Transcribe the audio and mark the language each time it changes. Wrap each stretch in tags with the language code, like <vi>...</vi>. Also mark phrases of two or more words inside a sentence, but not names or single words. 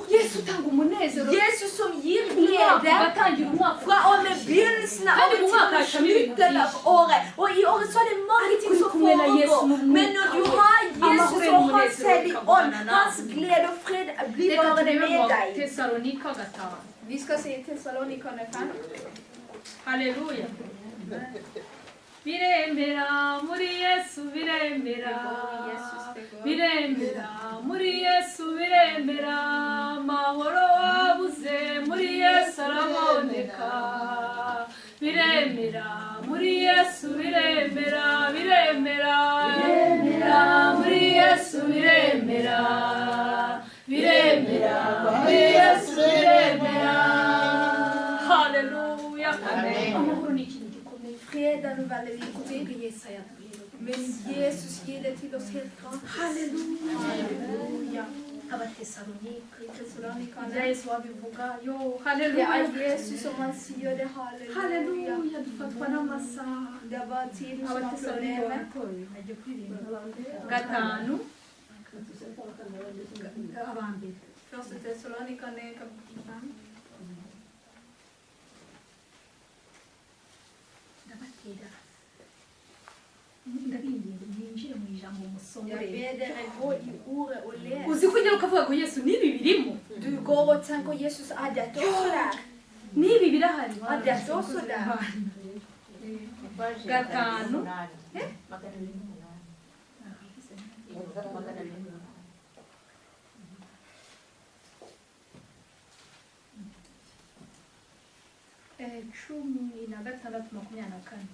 <no>Jesus som gir glede fra og med begynnelsen av året til slutten av året. Og i året så er det mange ting som foregår. Men når du har Jesus og hans hellige ånd, hans glede og fred blir bare med deg. Vi skal se Thessalonikerne 5. Halleluja.</no> <rw>Viremera muri Yesu viremera. Viremera muri Yesu viremera. Mahoro wabuze muri Yesu araboneka. Viremera muri Yesu viremera. Viremera. Viremera muri Yesu viremera. Viremera muri Yesu viremera. Halleluja. Amahoro ni ikintu gikomeye.</rw> <no>Fred er noe veldig viktig. Men Jesus gir det til oss helt gratis. Halleluja. Halleluja. Thessalonikerne. Det er så bivuga. Jo, Det halleluja. er Jesus som han sier det. Halleluja.</no> <rw>Halleluja. Dufatwa n'amasa.</rw> <no>Det er bare tiden som har problemet.</no> <rw>Gatanu. Abambere.</rw> <no>Første Thessalonikerne kapittel 5.</no> <rw>Ndabatera. Ndabinginze mwinjire mu ijambo musomere.</rw> <no>Jeg ber dere gå i ordet og les.</no> <rw>Uzi kugera ukavuga ngo Yesu nibi birimo.</rw> <no>Du går og tenker Jesus, er dette også der?</no> <rw>Nibi birahari.</rw> <no>Er dette også der?</no> <rw>Gatanu. Cumi na gatandatu makumyabiri na kane.</rw>